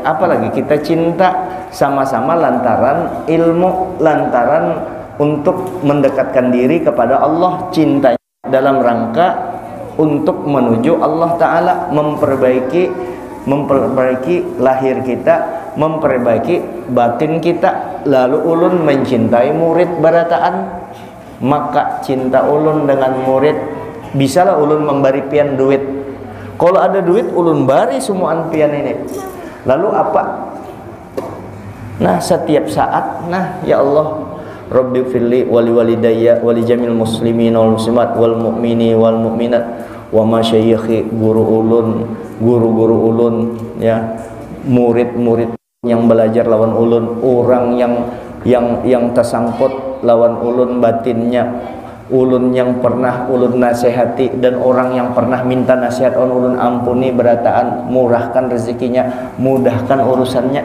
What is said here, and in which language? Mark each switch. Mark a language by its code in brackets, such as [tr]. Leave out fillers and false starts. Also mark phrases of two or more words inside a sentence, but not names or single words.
[id] Apalagi kita cinta sama-sama lantaran ilmu, lantaran untuk mendekatkan diri kepada Allah. Cintanya dalam rangka untuk menuju Allah Ta'ala, memperbaiki lahir kita, memperbaiki batin kita. [bjn] Lalu ulun mencintai murid barataan, maka cinta ulun dengan murid, bisalah ulun memberi pian duit. Kalau ada duit ulun bari semuaan pian ini. [id] Lalu apa? Nah setiap saat, nah ya Allah, [ar] رب اغفر لي ولوالدي ولجميع المسلمين والمسلمات والمؤمنين والمؤمنات ومشايخي, [bjn] guru-guru ulun, ya, murid-murid yang belajar lawan ulun, orang yang tersangkut lawan ulun batinnya, ulun yang pernah ulun nasihati dan orang yang pernah minta nasihat on ulun ampuni berataan, murahkan rezekinya, mudahkan urusannya.